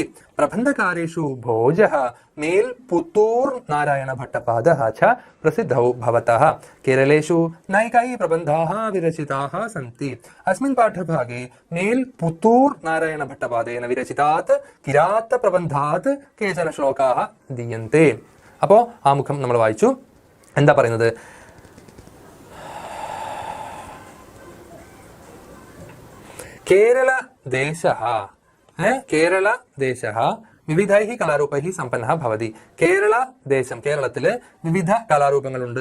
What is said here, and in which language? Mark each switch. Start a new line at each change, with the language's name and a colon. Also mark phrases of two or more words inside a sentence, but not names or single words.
Sanskrit: प्रबन्धकारेषु भोजः, मेल् पुत्तूर् नारायण भट्टपादः च प्रसिद्धौ भवतः. केरलेषु नैकाः प्रबन्धाः विरचिताः सन्ति. अस्मिन् पाठभागे मेल् पुत्तूर् नारायण भट्टपादेन विरचितात् किरात प्रबन्धात् केचन श्लोकाः दीयन्ते.
Malayalam: അപ്പോൾ ആ മുഖം നമ്മൾ വായിച്ചു. എന്താ പറയുന്നത്?
Sanskrit: കേരള ദേശः വിവിധൈഹി കലാരൂപൈഹി സമ്പന്നഃ ഭവതി.
Malayalam: കേരളത്തില് വിവിധ കലാരൂപങ്ങളുണ്ട്.